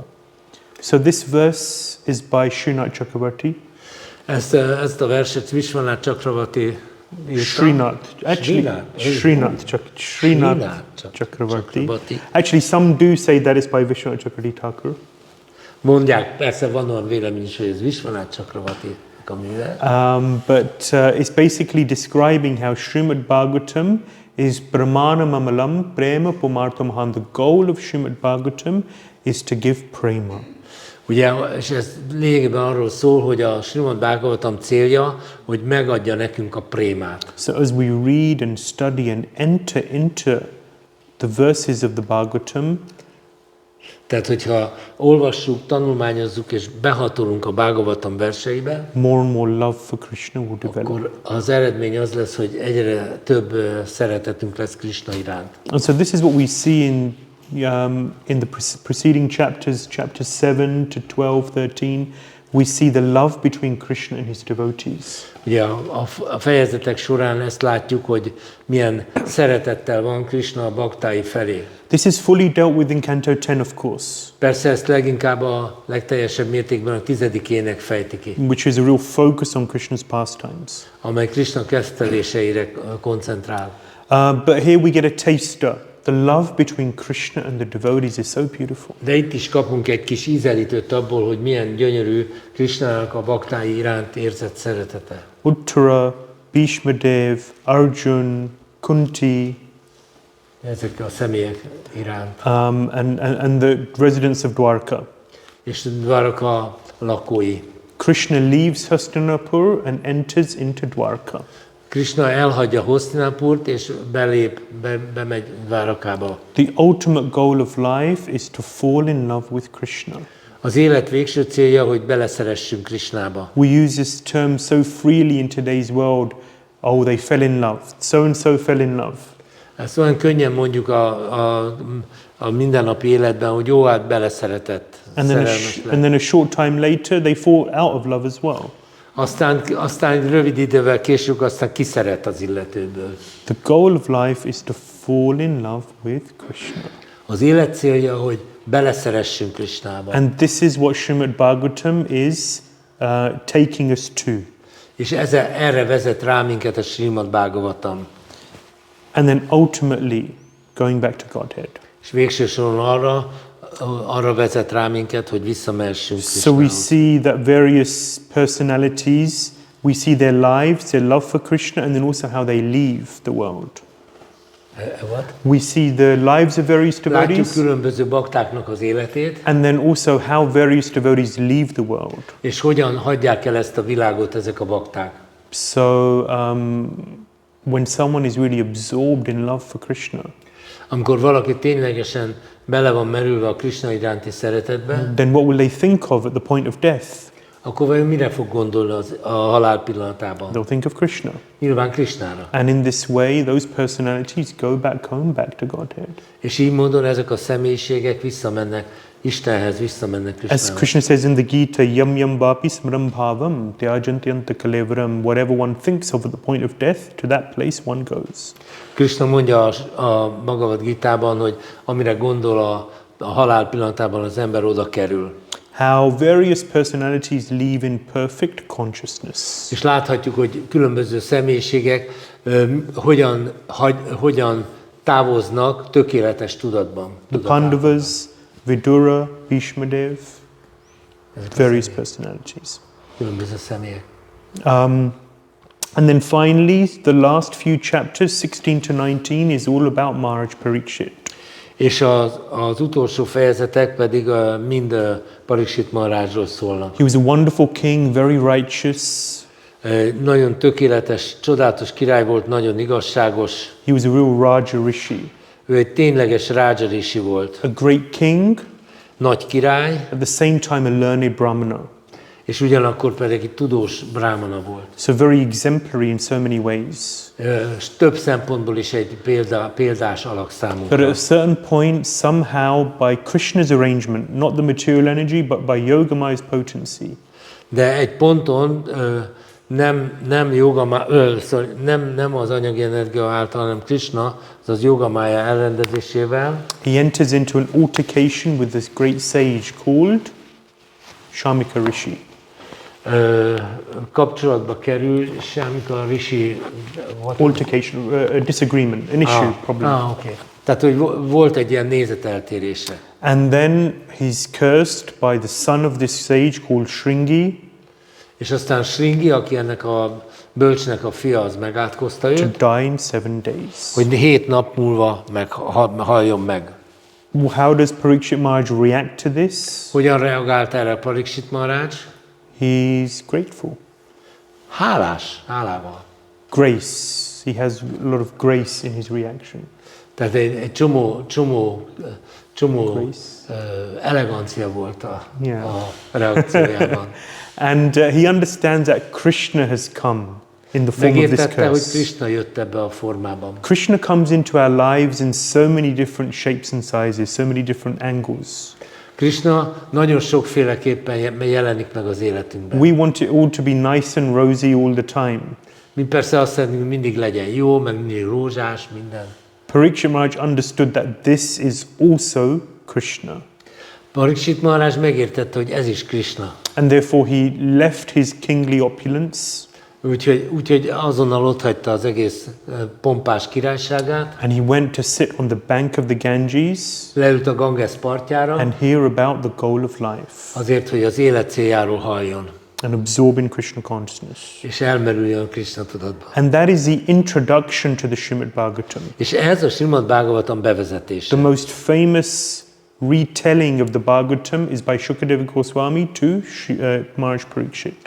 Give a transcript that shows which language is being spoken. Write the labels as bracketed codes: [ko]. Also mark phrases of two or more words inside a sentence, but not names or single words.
[en] So this verse is by Srinath Chakravarti. [hu] Ezt a verset Vishwanath Chakravarti írta. [en] Srinath Chakravarti. Actually, some do say that is by Vishwanath Chakravarti Thakur. [hu] Mondják, persze van olyan vélemény is, hogy ez Vishwanath Chakravarti a műve. [en] But it's basically describing how Śrīmad-Bhāgavatam is [sa] Pramana Mamalam Prema Pumartha Mahan. [en] The goal of Śrīmad-Bhāgavatam is to give prema. [hu] Ugye, és ez lényegében arról szól, hogy a Śrīmad-Bhāgavatam célja, hogy megadja nekünk a prémát. [en] So as we read and study and enter into the verses of the Bhagavatam, [hu] Tehát, hogyha olvassuk, tanulmányozzuk és behatolunk a Bhāgavatam verseibe, [en] more and more love for Krishna will develop. [hu] akkor az eredmény az lesz, hogy egyre több szeretetünk lesz Krishna iránt. [en] And so this is what we see in the preceding chapters, chapters 7 to 12, 13. We see the love between Krishna and his devotees. [hu] Ugye a fejezetek során ezt látjuk, hogy milyen szeretettel van Krishna a baktái felé. [en] This is fully dealt with in Canto 10, of course, [hu] Persze ezt leginkább a legteljesebb mértékben a 10. ének fejti ki, [en] which is a real focus on Krishna's pastimes. [hu] amely Krishna kezdeléseire koncentrál. [en] But here we get a taster. The love between Krishna and the devotees is so beautiful. [hu] De itt is kapunk egy kis ízelítőt abból, hogy milyen gyönyörű Krishnának a baktái iránt érzett szeretete. [en] Uttara, Bhishmadev, Arjun, Kunti, [hu] Ezek a személyek iránt. [en] and the residents of Dwarka. [hu] És Dvaraka lakói. [en] Krishna leaves Hastinapur and enters into Dwarka. [hu] Krishna elhagyja Hastinapurt és bemegy Dvarakába. [en] The ultimate goal of life is to fall in love with Krishna. [hu] Az élet végső célja, hogy beleszeressünk Krishnába. [en] We use this term so freely in today's world. Oh, they fell in love. So and so fell in love. [hu] Ezt olyan könnyen mondjuk a mindennapi életben, hogy jó, hát beleszeretett, szerelmes lett. [en] And then a short time later, they fall out of love as well. [hu] Aztán rövid idővel később aztán kiszeret az illetőből. [en] The goal of life is to fall in love with Krishna. [hu] Az élet célja, hogy beleszeressünk Krishnába. [en] And this is what Śrīmad-Bhāgavatam is taking us to. [hu] És erre vezet rá minket a Śrīmad-Bhāgavatam. [en] And then ultimately going back to Godhead. [hu] És végső soron arra vezet rá minket, hogy visszamehessünk [en] So we [hu] Krishnához. [en] see that various personalities, we see their lives, their love for Krishna, and then also how they leave the world. What? We see the lives of various [hu] Látjuk [en] devotees, [hu] különböző baktáknak az életét, [en] and then also how various devotees leave the world. [hu] és hogyan hagyják el ezt a világot ezek a bakták. [en] So when someone is really absorbed in love for Krishna, [hu] Amikor valaki ténylegesen bele van merülve a Krishna iránti szeretetbe, [en] then what will they think of at the point of death? [hu] akkor vajon mire fog gondolni a halál pillanatában? [en] They'll think of Krishna. [hu] Nyilván Krishnára. [en] And in this way, those personalities go back home, back to Godhead. [hu] És így módon ezek a személyiségek visszamennek Istenhez, visszamennek [en] As [hu] Krishnához. [en] Krishna says in the Gita, [sa] yam yam vapi smram bhavam tyajantyanta kalevaram, [en] whatever one thinks of at the point of death, to that place one goes. [hu] Krishna mondja a Bhagavad Gitában, hogy amire gondol a halál pillanatában az ember oda kerül. [en] How various personalities live in perfect consciousness. [hu] És láthatjuk, hogy különböző személyiségek hogyan távoznak tökéletes tudatban. [en] The Pandavas, Vidura, Bhishmadev, various personalities. [hu] Különböző személyek. [en] And then finally, the last few chapters, 16 to 19, is all about Maharaj Parikshit. [hu] És az utolsó fejezetek pedig mind Parikshit Maharajról szólnak. [en] He was a wonderful king, very righteous. [hu] Nagyon tökéletes, csodálatos király volt, nagyon igazságos. [en] He was a real Raja Rishi. [hu] Ő egy tényleges Raja Rishi volt. [en] A great king, [hu] Nagy király, [en] at the same time a learned brahmana. [hu] és ugyanakkor pedig egy tudós brahmana volt. [en] So very exemplary in so many ways. [hu] Több szempontból is egy példás alak [en] But [hu] számunkra. [en] at a certain point, somehow by Krishna's arrangement, not the material energy, but by Yogamaya's potency, [hu] De egy ponton nem az anyagi energia által, hanem Krishna, az Yogamaya elrendezésével [en] he enters into an altercation with this great sage called Shamika Rishi. [hu] Kapcsolatba kerül Shamika Rishi. [en] Altercation, a disagreement, an issue, problem. Okay. [hu] Tehát, hogy volt egy ilyen nézeteltérése. [en] And then he's cursed by the son of this sage called Shringi [hu] És aztán Shringi, aki ennek a bölcsnek a fia, az megátkozta [en] to [hu] őt, [en] die in 7 days. [hu] hogy 7 nap múlva haljon meg. [en] How does Parikshit Maharaj react to this? [hu] Hogyan reagált erre Parikshit Maharaj? [en] He's grateful. [hu] Hálával. [en] Grace. He has a lot of grace in his reaction. [hu] Tehát egy csomó elegancia volt a reakciójában. [en] And he understands that Krishna has come in the form of this [hu] Megértette, hogy [en] curse. [hu] Krishna jött ebbe a formában. [en] Krishna comes into our lives in so many different shapes and sizes, so many different angles. [hu] Krishna nagyon sokféleképpen jelenik meg az életünkben. [en] We want it all to be nice and rosy all the time. [hu] Mi persze azt szeretnénk, hogy mindig legyen jó, meg mindig rózsás, minden. [en] Parikshit Maharaj understood that this is also Krishna. [hu] Parikshit Maharaj megértette, hogy ez is Krishna. [en] And therefore he left his kingly opulence. [hu] Úgyhogy azonnal otthagyta az egész pompás királyságát. [en] And he went to sit on the bank of the Ganges. [hu] Leült a Ganges partjára. [en] And hear about the goal of life. [hu] Azért, hogy az élet céljáról halljon. [en] And absorb in Krishna consciousness. [hu] És elmerüljön Krishna tudatba. [en] And that is the introduction to the Śrīmad-Bhāgavatam. [hu] És ez a Śrīmad-Bhāgavatam bevezetése. [en] The most famous retelling of the Bhagavatam is by Shukadeva Goswami to Maharaj Parikshit.